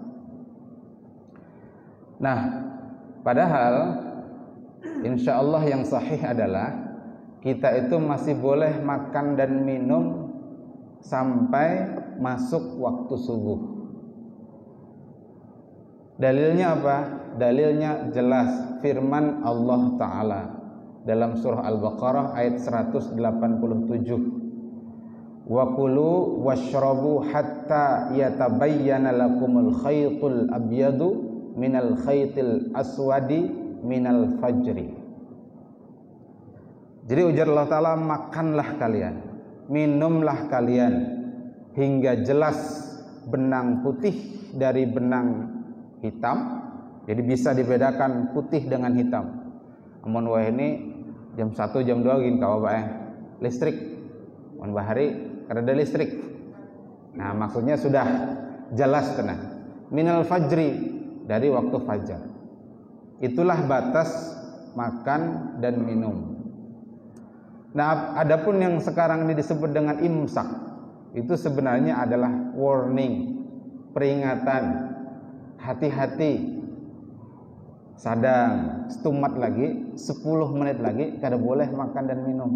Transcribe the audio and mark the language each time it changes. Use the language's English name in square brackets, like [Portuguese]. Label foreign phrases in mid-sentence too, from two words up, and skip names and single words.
[Indonesian] Nah, padahal insya Allah yang sahih adalah kita itu masih boleh makan dan minum sampai masuk waktu subuh. Dalilnya apa? Dalilnya jelas, firman Allah Ta'ala dalam surah Al-Baqarah ayat 187. [Arabic] وكلوا واشربوا حتى يتبين لكم الخيط الأبيض من الخيط الأسود من الفجر. [Banjar] Jadi ujar Allah Ta'ala, makanlah kalian, minumlah kalian hingga jelas benang putih dari benang hitam. [Indonesian] Jadi bisa dibedakan putih dengan hitam. [Banjar] Amun wah ini jam 1 jam 2 gini kawa bae listrik. Amun bahari kada ada listrik. Nah, maksudnya sudah jelas tenang. [Arabic] من الفجر, [Indonesian] dari waktu fajar. Itulah batas makan dan minum. [Banjar] Nah, adapun yang sekarang ini disebut dengan imsak, itu sebenarnya adalah warning, peringatan, hati-hati, sadang, setumat lagi, 10 menit lagi kada boleh makan dan minum.